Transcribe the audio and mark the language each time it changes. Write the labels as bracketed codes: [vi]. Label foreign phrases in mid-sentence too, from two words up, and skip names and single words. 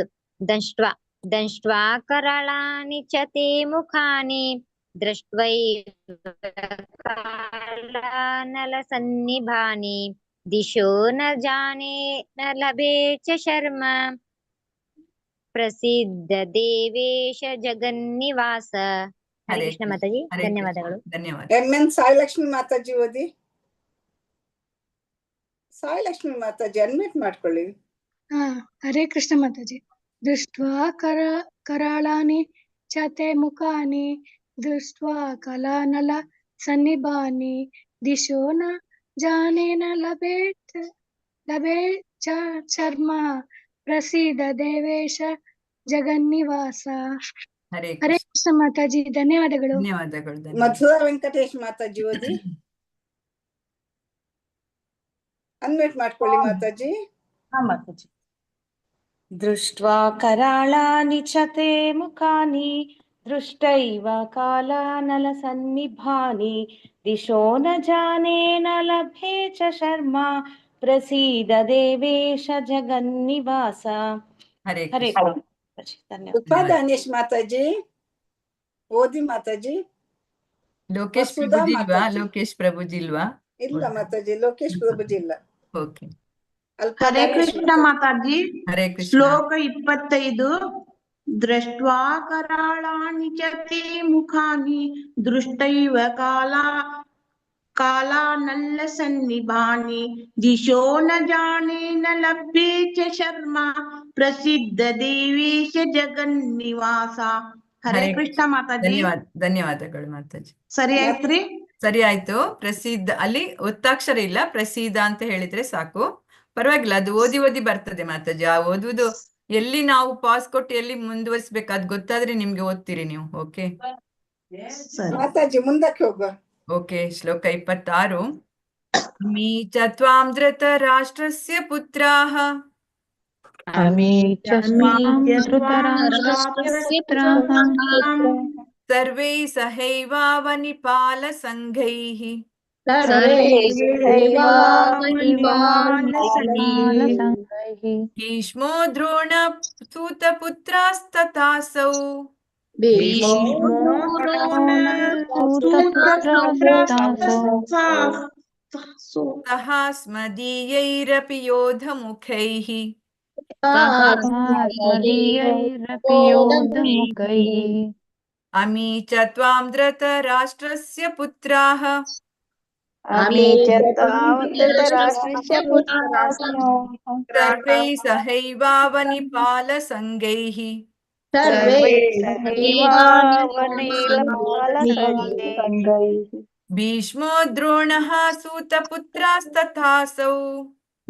[sa] ದಂಷ್ಟ್ವಾ ಕರಾಳಾನಿ ಚ ತೇ ಮುಖಾನಿ ದೃಷ್ಟ್ವೈವ ಕಾಲಾನಲಸನ್ನಿಭಾನಿ ದಿಶೋ ನ ಜಾನೆ ನ ಲಭೆ ಚ ಶರ್ಮ ಪ್ರಸಿದ್ಧ ದೇವೇಶ ಜಗನ್ನಿವಾಸ. [kn] ಹರೇ ಕೃಷ್ಣ ಮಾತಾಜಿ. ಧನ್ಯವಾದಗಳು. ಧನ್ಯವಾದ. ಎನ್ ಸಾಯಿಲಕ್ಷ್ಮಿ ಮಾತಾಜಿ ಓದಿ. ಸಾಯಿಲಕ್ಷ್ಮಿ ಮಾತಾಜಿ ಅನ್ಮ್ಯೂಟ್ ಮಾಡ್ಕೊಳ್ಳಿ. ಹರೇ ಕೃಷ್ಣ ಮಾತಾಜಿ. [sa] ದೃಷ್ಟ್ವಾ ಕರಾಳಾನಿ ಚ ತೇ ಮುಖಾನಿ ದೃಷ್ಟ್ವಾ ಕಲಾನಲ ಸನ್ನಿಭಾನಿ ದಿಶೋ ನ ಜಾನೆ ನ ಲಭೆ ಚ ಶರ್ಮ ಪ್ರಸೀದ ದೇವೇಶ ಜಗನ್ನಿವಾಸ. [kn] ಹರೇ ಹರೇ ಕೃಷ್ಣ ಮಾತಾಜಿ. ಧನ್ಯವಾದಗಳು. ಧನ್ಯವಾದಗಳು. ಮಧುರಾ ವೆಂಕಟೇಶ್ ಮಾತಾಜಿ ಓದಿ. ಅನ್ಮ್ಯೂಟ್ ಮಾಡ್ಕೊಳ್ಳಿ ಮಾತಾಜಿ. ಹಾ ಮಾತಾಜಿ. [sa] ದೃಷ್ಟ್ವಾ ಕರಾಳಾನಿ ಚ ತೇ ಮುಖಾನಿ ದೃಷ್ಟೈವ ಕಾಲಾನಲಸನ್ನಿಭಾನಿ ದಿಶೋ ನ ಜಾನೆ ನ ಲಭೆ ಚ ಶರ್ಮ ಪ್ರಸೀದ ದೇವೇಶ ಜಗನ್ನಿವಾಸ. [kn] ಹರೇ ಹರೇ ಕೃಷ್ಣ. ಧನ್ಯವಾದ. ಉಪಾದಾನೇಶ್ ಮಾತಾಜಿ ಓದಿ ಮಾತಾಜಿ. ಲೋಕೇಶ್ ವಸುಧಾ ಪ್ರಭುಜಿ ಇಲ್ವಾ? ಮಾತಾಜಿ. ಲೋಕೇಶ್ ಪ್ರಭುಜಿ ಇಲ್ವಾ? ಇಲ್ಲ ಮಾತಾಜಿ, ಲೋಕೇಶ್ ಪ್ರಭುಜಿ ಇಲ್ಲ. ಓಕೆ. ಹರೇ ಕೃಷ್ಣ ಮಾತಾಜಿ. ಹರೇ ಕೃಷ್ಣ. [sa] ಶ್ಲೋಕ 25. ದೃಷ್ಟ್ವಾ ಕರಾಳಾನಿ ಚ ತೇ ಮುಖಾನಿ ದೃಷ್ಟೈವ ಕಾಲಾನಲ ಸನ್ನಿಭಾನಿ ದಿಶೋ ನ ಜಾನೆ ನ ಲಭ್ಯೆ ಚ ಶರ್ಮ ಪ್ರಸಿದ್ಧ ದೇವೇಶ ಜಗನ್ನಿವಾಸ. [kn] ಹರೇ ಕೃಷ್ಣ ಮಾತಾಜಿ. ಧನ್ಯವಾದಗಳು ಮಾತಾಜಿ. ಸರಿ ಆಯ್ತ್ರಿ? ಸರಿ ಆಯ್ತು. ಪ್ರಸಿದ್ಧ ಅಲ್ಲಿ ಒತ್ತಾಕ್ಷರ ಇಲ್ಲ, ಪ್ರಸಿದ್ಧ ಅಂತ ಹೇಳಿದ್ರೆ ಸಾಕು. ಪರವಾಗಿಲ್ಲ, ಅದು ಓದಿ ಓದಿ ಬರ್ತದೆ ಮಾತಾಜಿ. ಆ ಓದುವುದು ಎಲ್ಲಿ ನಾವು ಪಾಸ್ ಕೊಟ್ಟು ಎಲ್ಲಿ ಮುಂದುವರಿಸ್ಬೇಕು ಅದು ಗೊತ್ತಾದ್ರೆ ನಿಮ್ಗೆ ಓದ್ತೀರಿ ನೀವು. ಓಕೆ ಮಾತಾಜಿ ಮುಂದಕ್ಕೆ ಹೋಗುವ. [sa] ಓಕೆ. ಶ್ಲೋಕ 26. ಅಮೀ ಚ ತ್ವಾಂ ಧೃತ ರಾಷ್ಟ್ರಸ್ಯ ಪುತ್ರಾಃ ಸರ್ವೇ ಸಹೈವಾವನಿಪಾಲ ಸಂಘೈಃ ಭೀಷ್ಮೋ ದ್ರೋಣ ಸೂತಪುತ್ರಾಸ್ತಥಾಸೌ ಸಹಾಸ್ಮದೀಯೈರಪಿ ಯೋಧಮುಖೈಃ ಅಮೀ ಚ ತ್ವಾಂ ಧೃತರಾಷ್ಟ್ರಸ್ಯ ಪುತ್ರಾಃ ಸರ್ವೈ ಸಹೈವಾವನಿಪಾಲ ಸಂಘೈಃ ಭೀಷ್ಮೋ ದ್ರೋಣಃ ಸೂತಪುತ್ರಾಸ್ತಥಾಸೌ